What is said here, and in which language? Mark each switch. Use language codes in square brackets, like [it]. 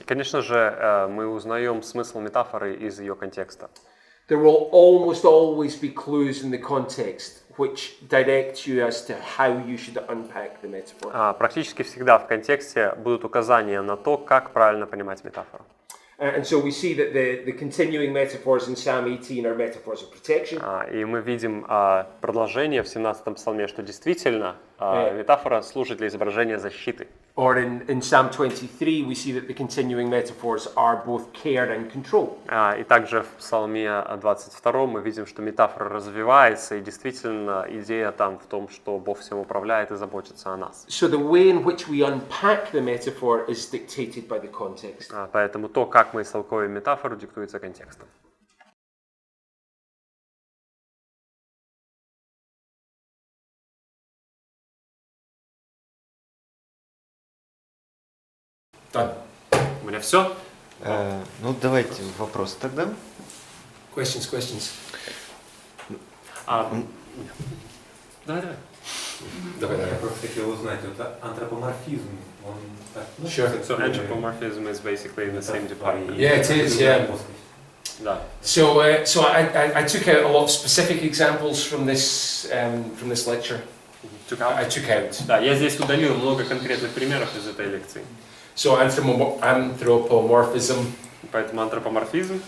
[ru] И, конечно же, мы узнаем смысл метафоры из ее контекста. [en] There will almost always be clues in the context which direct you as to how you should unpack the metaphor. [ru] Практически всегда в контексте будут указания на то, как правильно понимать метафору. [en] And so we see that the continuing metaphors in Psalm 18 are metaphors of protection. [ru] И мы видим продолжение в 17-м псалме, что действительно метафора служит для изображения защиты. [en] Or in Psalm 23, we see that the continuing metaphors are both care and control. [ru] И также в Псалме 22 мы видим, что метафора развивается, и действительно идея там в том, что Бог всем управляет и заботится о нас. [en] So the way in which we unpack the metaphor is dictated by the context. [ru] Поэтому то, как мы истолковываем метафору, диктуется контекстом. У меня все. Ну, давайте вопрос тогда. [en] Questions. [ru] Давай. Я просто хотел узнать, вот антропоморфизм, он... [en] Sure. So anthropomorphism is basically in the same department. Yeah, it is, yeah. [ru] Да. [en] So I took out a lot of specific examples from this lecture. I took out. [ru] Да, я здесь удалил много конкретных примеров из этой лекции. [en] So anthropomorphism, [ru] Поэтому антропоморфизм